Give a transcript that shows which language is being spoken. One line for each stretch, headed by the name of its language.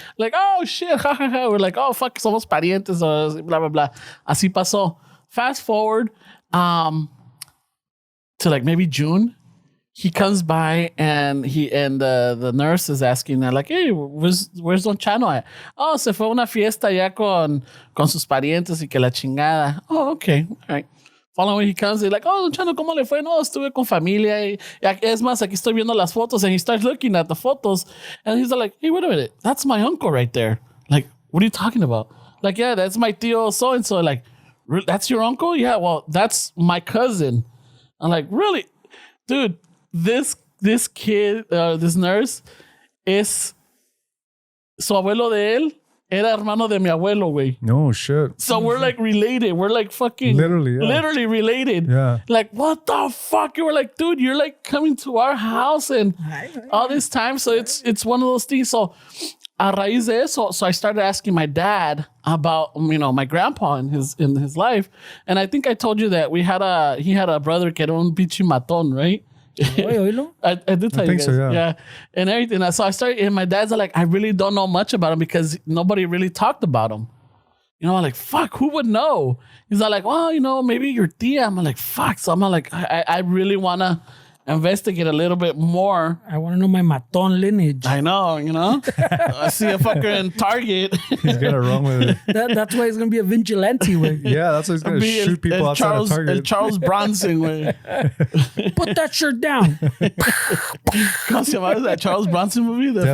English: Like, oh shit, ha ha ha. We're like, oh fuck,
Spanish: somos parientes,
English: or blah blah blah.
Spanish: Así pasó.
English: Fast forward to like maybe June. He comes by and the nurse is asking her like, hey, where's Don Chano at?
Spanish: Oh, se fue a una fiesta ya con sus parientes y que la chingada.
English: Oh, okay, all right. Following he comes, he's like, oh,
Spanish: Don Chano, ¿cómo le fue? No, estuve con familia. Y es más, aquí estoy viendo las fotos.
English: And he starts looking at the photos. And he's like, hey, wait a minute. That's my uncle right there. Like, what are you talking about? Like, yeah, that's my tío so-and-so. Like, that's your uncle? Yeah, well, that's my cousin. I'm like, really? Dude, this kid, this nurse,
Spanish: es su abuelo de él era hermano de mi abuelo, güey.
English: No shit. So we're like related. We're like fucking literally related. Yeah. Like, what the fuck? You were like, dude, you're like coming to our house and all this time. So it's one of those things. So
Spanish: a raíz de eso,
English: so I started asking my dad about, you know, my grandpa in his life. And I think I told you that he had a brother
Spanish: que era un pinche matón,
English: right? I did tell you guys. So, yeah. And everything. So I started, and my dad's like, I really don't know much about him because nobody really talked about him. You know, I'm like, fuck, who would know? He's like, well, you know, maybe your tia. I'm like, fuck. So I'm like, I really want to investigate a little bit more. I want to know my maton lineage. I know, you know. I see a fucker in Target. He's gonna run with it. That's why he's gonna be a vigilante way. Yeah, that's why he's gonna shoot people outside of Target. Charles Bronson way. Put that shirt down.
Spanish: ¿Cómo se llama
English: that Charles Bronson movie?